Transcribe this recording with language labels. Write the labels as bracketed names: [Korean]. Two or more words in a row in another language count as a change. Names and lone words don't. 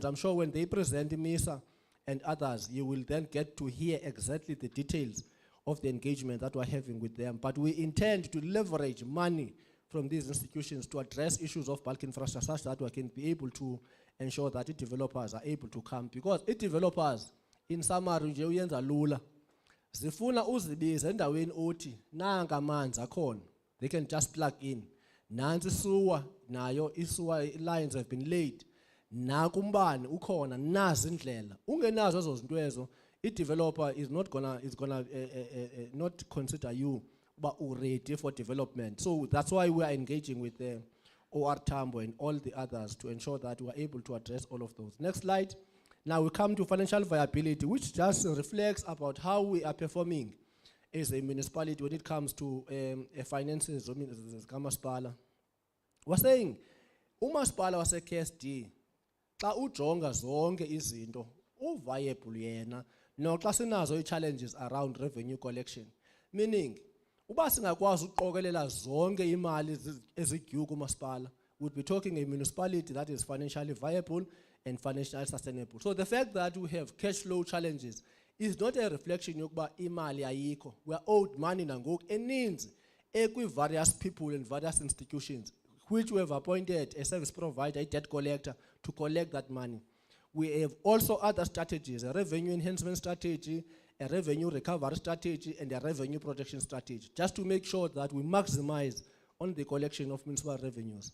[English] I'm sure when they present MISA and others, you will then get to hear exactly the details of the engagement that we're having with them. But we intend to leverage money from these institutions to address issues of bulk infrastructure such that we can be able to ensure that the developers are able to come. Because the developers, in summary, [Xhosa] nje uyenza lula. Zifuna uzibize endaweni othi nanga amanzi akhona. [English] They can just plug in. Nansi sewer nayo sewer lines have been laid. [Xhosa] Naku umbane ukhona nazi indlela. Ungenazo ezo zinto ezo, [English] i-developer is gonna not consider you but ready for development. So that's why we are engaging with the OR Tambo and all the others to ensure that we are able to address all of those. Next slide. Now we come to financial viability, which just reflects about how we are performing as a municipality when it comes to finances. We're saying, [Xhosa] umasipala wase KSD, xa ujonga zonke izinto, uviable yena, no xa sinazo [English] challenges around revenue collection. Meaning, [Xhosa] uba singakwazi ukuqokelela zonke imali ezidue kumasipala, [English] we'd be talking a municipality that is financially viable and financially sustainable. So the fact that we have cash flow challenges is not a reflection [Xhosa] yokuba imali ayikho. [English] We are owed money [Xhosa] nangoku eninzi [English] various people and various institutions which we have appointed a service provider, a debt collector, to collect that money. We have also other strategies, a revenue enhancement strategy, a revenue recovery strategy, and a revenue protection strategy, just to make sure that we maximize on the collection of municipal revenues.